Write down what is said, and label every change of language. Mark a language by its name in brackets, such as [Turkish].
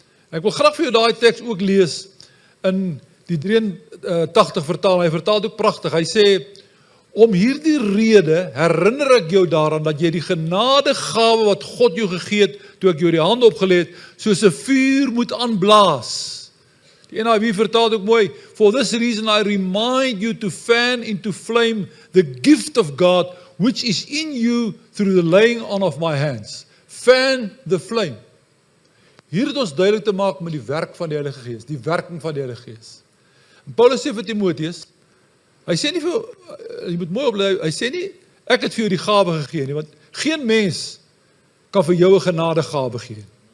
[Afrikaans] Ek wil graag vir jou daai teks ook lees, in die 83 vertaling, hy vertaal ook pragtig, hy sê, om hierdie rede herinner ek jou daaraan, dat jy die genadegawe wat God jou gegee het, toe ek jou die hande opgelê het, soos 'n vuur moet aanblaas. Die NIV vertaal ook mooi, [English] for this reason I remind you to fan into flame the gift of God, which is in you through the laying on of my hands. Fan the flame. [Afrikaans] Hier het ons duidelik te maak met die werk van die Heilige Gees, die werking van die Heilige Gees. En Paulus sê vir Timoteus, hy sê nie vir, jy moet mooi oplet, hy sê nie, ek het vir jou die gawe gegee nie, want geen mens kan vir jou 'n genadegawe gee.